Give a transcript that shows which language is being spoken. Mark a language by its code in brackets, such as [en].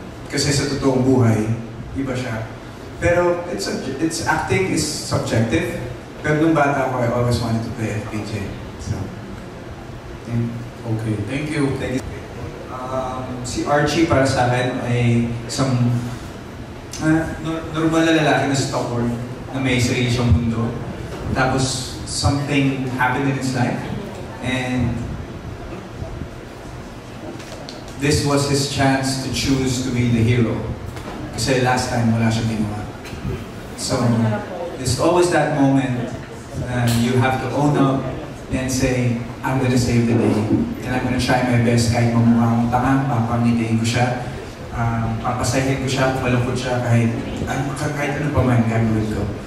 [tl] Kasi sa totoong buhay, iba siya. [en] Pero it's acting is subjective. [tl] Pero nung bata ko, [en] I always wanted to play FPJ. So, yeah. Okay, thank you. Thank you. [tl] Si Archie para sa akin ay isang normal na lalaki na stubborn, na may sarili siyang mundo. [en] Tapos, something happened in his life. And this was his chance to choose to be the hero. [tl] Kasi last time, wala siyang ginawa. [en] So, there's always that moment you have to own up and say, I'm gonna save the day. And I'm gonna try my best [tl] kahit mamukhang tanga, papangitiin ko siya. Papasahin ko siya, malungkot siya kahit ano pa man gagawin ko.